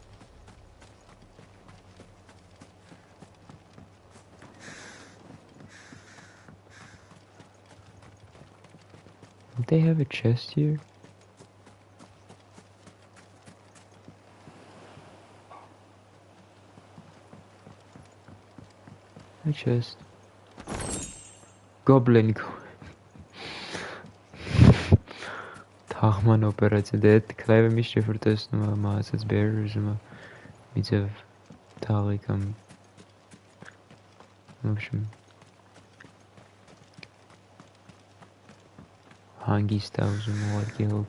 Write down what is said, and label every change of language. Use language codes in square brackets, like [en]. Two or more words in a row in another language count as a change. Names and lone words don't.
[en] Don't they have a chest here? A chest. Goblin. [hy] Թաղման օպերացիա, դե այդ Clive-ը միշտ երբ որ տեսնում է մահացած Bear-ը ուզում է միջև թաղի կամ [ru] в общем [hy] հանգիստ է ուզում ուղարկի